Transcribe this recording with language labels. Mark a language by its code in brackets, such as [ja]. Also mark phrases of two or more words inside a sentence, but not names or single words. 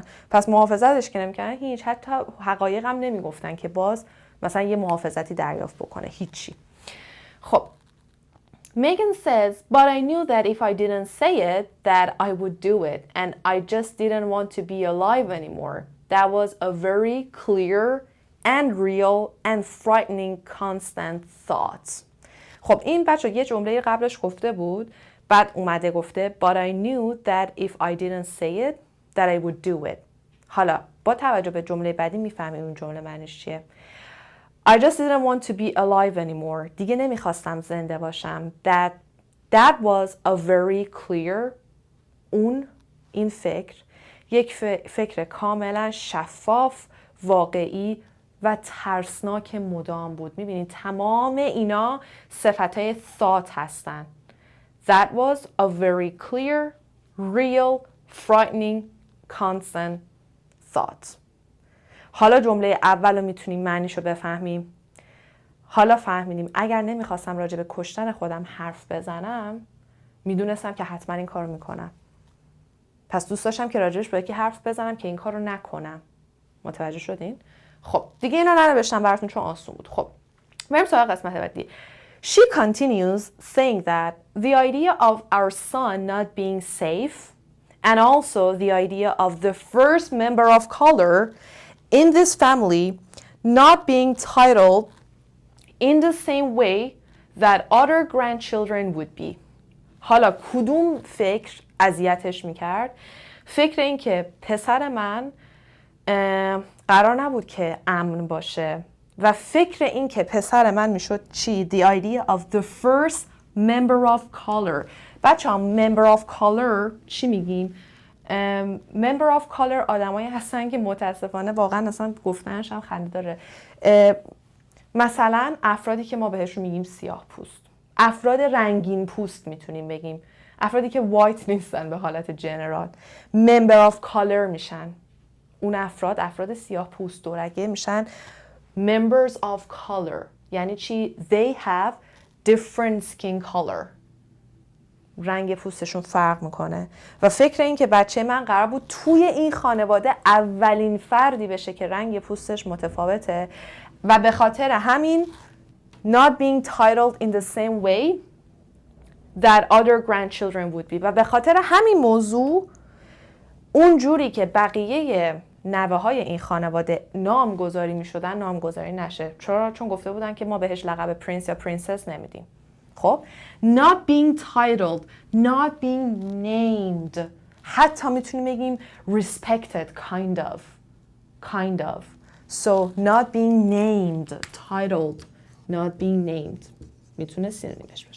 [fa] پس محافظتش که نمی‌کردن هیچ حتی حقایق هم نمیگفتن که باز مثلا یه محافظتی دریافت بکنه هیچی. [en] خب Megan says, but I knew that if I didn't say it, that I would do it. And I just didn't want to be alive anymore. That was a very clear and real and frightening constant thought. [fa] خب این بچه یه جمله قبلش گفته بود بعد اومده گفته [en] but I knew that if I didn't say it, that I would do it. [fa] حالا با توجه به jumle بعدی میفهمیم اون جمله معنیش چیه. [en] I just didn't want to be alive anymore. [fa] دیگه نمیخواستم زنده باشم. [en] That was a very clear. [fa] این فکر یک فکر کاملا شفاف، واقعی و ترسناک مدام بود. میبینید تمام اینا صفتهای thought هستن. [en] That was a very clear, real, frightening, constant thought. [fa] حالا جمله اول رو میتونیم معنیشو بفهمیم. حالا فهمیدیم اگر نمیخواستم راجع به کشتن خودم حرف بزنم میدونستم که حتما این کارو میکنم. پس دوست داشتم که راجعش با یکی حرف بزنم که این کارو نکنم. متوجه شدین؟ خب دیگه اینا ننوشتم براتون چون آسون بود. خب بریم سراغ قسمت بعدی. [en] She continues saying that the idea of our son not being safe and also the idea of the first member of color in this family not being titled in the same way that other grandchildren would be. [fa] حالا کدوم فکر اذیتش میکرد؟ فکر این که پسر من قرار نبود که امن باشه و فکر این که پسر من میشد چی؟ [en] The idea of the first member of color. [fa] بچه ها [en] member of color [fa] چی میگیم؟ [en] member of color [fa] آدمایی هستن که متاسفانه واقعا اصلا گفتنش هم خنده داره. مثلا افرادی که ما بهشون میگیم سیاه پوست، افراد رنگین پوست میتونیم بگیم، افرادی که وایت نیستن به حالت جنرال [en] member of color [fa] میشن. اون افراد سیاه پوست دورگه میشن [en] members of color. [fa] یعنی چی؟ [en] They have different skin color. [fa] رنگ پوستشون فرق میکنه و فکر این که بچه من قرار بود توی این خانواده اولین فردی بشه که رنگ پوستش متفاوته و به خاطر همین [en] not being titled in the same way that other grandchildren would be [fa] و به خاطر همین موضوع اون جوری که بقیه نوه های این خانواده نامگذاری میشدن نامگذاری نشه. چرا؟ چون گفته بودن که ما بهش لقب پرینس یا پرینسس نمیدیم. [en] خب not being titled, not being named. [fa] حتی میتونیم بگیم [en] respected kind of. So not being named, titled, not being named [fa] میتونه سینونیمش باشه.